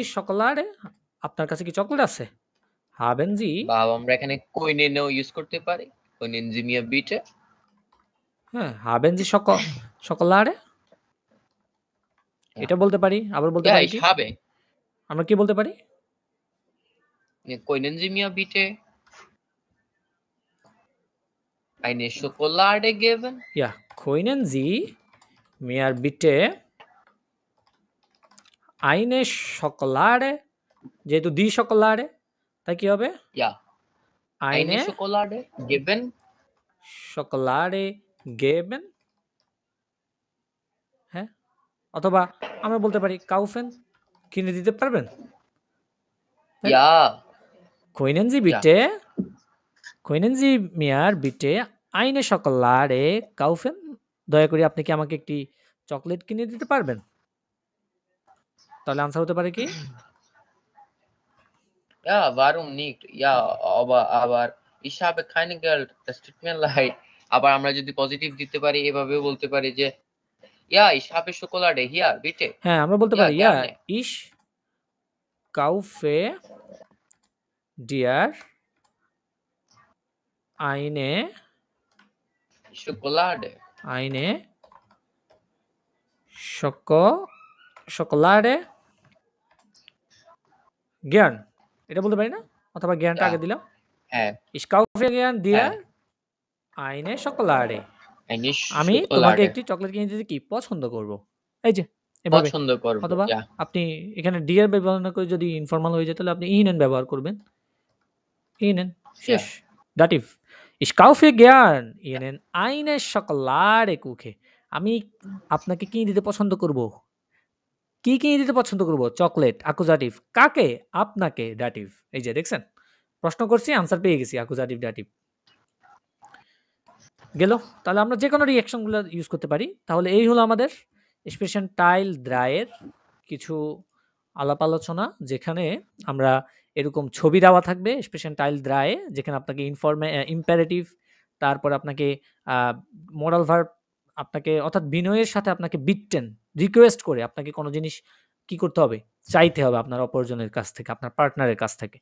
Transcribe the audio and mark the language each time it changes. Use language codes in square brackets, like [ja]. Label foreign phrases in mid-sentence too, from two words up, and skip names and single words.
[de] Sie Schokolade? [bn] আপনার কাছে কি চকলেট আছে? [de] Haben Sie, [bn] বা আমরা এখানে können ও ইউজ করতে পারি। [de] Können Sie mir bitte? হ্যাঁ, haben Sie Schokolade? [bn] এটা বলতে পারি। আবার বলতে [de] Ja, [bn] পারি [de] ich [bn] কি? [de] habe। [bn] আমরা কি বলতে পারি? [de] Können Sie mir bitte eine Schokolade geben? Ja, können Sie mir bitte eine Schokolade, যেহেতু die Schokolade, [bn] তাই কি হবে? [de] Ja। Eine Eine Schokolade geben? Schokolade geben। হ্যাঁ? [bn] অথবা আমরা বলতে পারি kaufen, কিনে দিতে পারবেন? [de] Ja, Können Sie ja. bitte können Sie mir bitte eine Schokolade kaufen? [bn] দয়া করে আপনি কি আমাকে একটি চকলেট কিনে দিতে পারবেন? তাহলে আনসার হতে পারে কি? [de] Ja, warum nicht? Ja, aber ich habe kein Geld. Das tut mir leid. [bn] আবার আমরা যদি পজিটিভ দিতে পারি এভাবেও বলতে পারি যে [de] ja, ich habe Schokolade hier, bitte. [bn] হ্যাঁ, আমরা বলতে [de] Ja, [bn] পারি ja, [de] gerne. ich kaufe dir Schokolade. eine Schokolade gern [bn] এটা বলতে পারি না? অথবা জ্ঞানটা [de] Ja, [bn] আগে দিলাম। হ্যাঁ, [de] Ich kaufe gern dir [bn] হ্যাঁ, [de] eine Schokolade. eine [bn] আমি তোমাকে [de] Schokolade. [bn] একটি চকলেট কিনে দিতে কি পছন্দ করব। এই যে এভাবে। পছন্দ করব। অথবা [de] Ja, [bn] আপনি এখানে ডিয়ার ব্যবহার না করে যদি ইনফর্মাল হয়ে যায় তাহলে আপনি ihnen ব্যবহার করবেন। ihnen শেষ। দাটিভ। [de] Ich kaufe gern ihnen eine Schokolade Kuche. [bn] আমি আপনাকে কিনে দিতে পছন্দ করব। কি কিনে দিতে পছন্দ করব? চকলেট। অ্যাকুজাটিভ। কাকে? আপনাকে। দাটিভ। এই যে দেখছেন? প্রশ্ন করছি আনসার পেয়ে গেছি। অ্যাকুজাটিভ, দাটিভ। গেল। তাহলে আমরা যেকোনো রিঅ্যাকশন গুলো ইউজ করতে পারি। তাহলে এই হলো আমাদের এক্সপ্রেশন টাইল দ্রায়ের কিছু আলাপ আলোচনা, যেখানে আমরা এরকম ছবি দেওয়া থাকবে এক্সপ্রেশন টাইল দ্রায়ে, যেখানে আপনাকে ইম্পারেটিভ, তারপর আপনাকে [en] moral verb, [bn] আপনাকে অর্থাৎ বিনয়ের সাথে আপনাকে বিটটেন রিকোয়েস্ট করে আপনাকে কোনো জিনিস কি করতে হবে, চাইতে হবে আপনার অপরজনের কাছ থেকে, আপনার পার্টনারের কাছ থেকে।